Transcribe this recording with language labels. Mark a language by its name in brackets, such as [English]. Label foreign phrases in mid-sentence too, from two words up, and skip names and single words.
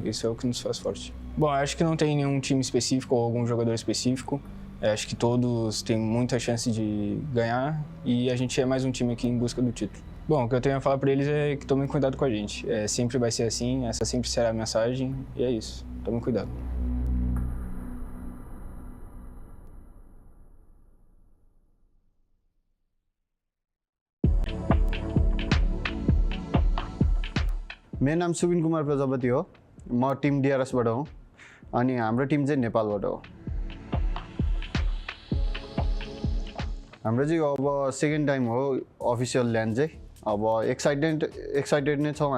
[Portuguese] Isso é o que nos faz forte. Bom, eu acho que não tem nenhum time específico ou algum jogador específico. Eu acho que todos têm muita chance de ganhar e a gente é mais um time aqui em busca do título. Bom, o que eu tenho a falar para eles é que tomem cuidado com a gente. Sempre vai ser assim, essa sempre será a mensagem e é isso. Tomem cuidado. [Nepali] मेरो नाम सुबिन कुमार प्रजापति हो म टिम DRS बाट हो अनि हाम्रो टिम चाहिँ नेपालबाट हो हाम्रो चाहिँ अब [English] second time [Nepali] हो [English] official land [Nepali] चाहिँ अब एक्साइटेड नै छौं